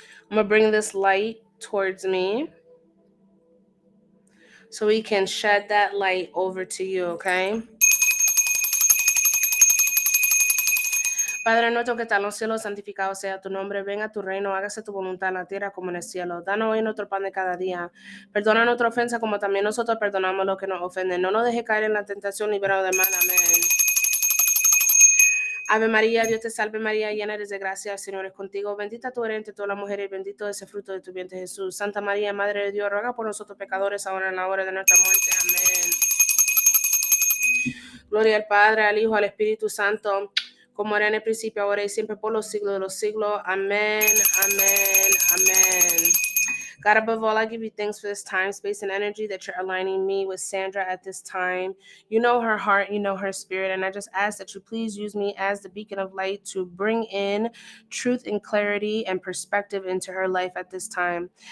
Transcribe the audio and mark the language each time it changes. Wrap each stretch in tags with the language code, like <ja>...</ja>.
<en>I'm going to bring this light towards me so we can shed that light over to you, okay?</en> <es>Padre nuestro que está en los cielos, santificado sea tu nombre, venga tu reino, hágase tu voluntad en la tierra como en el cielo. Danos hoy nuestro pan de cada día. Perdona nuestra ofensa como también nosotros perdonamos a los que nos ofenden. No nos dejes caer en la tentación, líbranos del mal. Amén. Ave María, Dios te salve María, llena eres de gracia, el Señor es contigo. Bendita tú eres entre todas las mujeres y bendito es el fruto de tu vientre Jesús. Santa María, Madre de Dios, ruega por nosotros pecadores, ahora en la hora de nuestra muerte. Amén. Gloria al Padre, al Hijo, al Espíritu Santo, como era en el principio, ahora y siempre, por los siglos de los siglos. Amén, amén, amén.</es> <en>God, above all, I give you thanks for this time, space, and energy that you're aligning me with Sandra at this time. You know her heart, you know her spirit, and I just ask that you please use me as the beacon of light to bring in truth and clarity and perspective into her life at this time.</en>